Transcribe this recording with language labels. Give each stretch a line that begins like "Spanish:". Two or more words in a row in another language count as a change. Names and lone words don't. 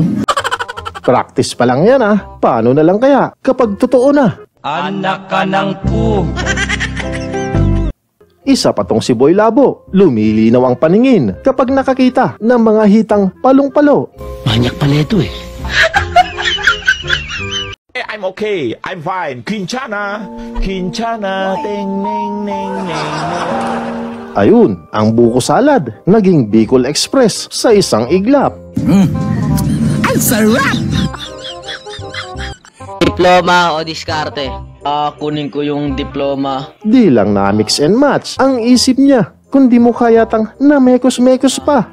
Filipino: Practice pa lang yan paano na lang kaya kapag totoo na? Anak ka ng pu. Isa pa tong si Boy Labo, lumilinaw ang paningin kapag nakakita ng mga hitang palong-palo. Manyak pala ito eh.
English: I'm okay. I'm fine. Quinchana. Quinchana. Ding, ning, ning, ning, ning.
Filipino: Ayun, ang buko salad, naging Bicol Express sa isang iglap. Ang sarap! Diploma o diskarte? Kunin ko yung diploma. Di lang na
English: mix and match
Filipino: ang isip niya, kundi mo kayatang na mekos-mekos pa.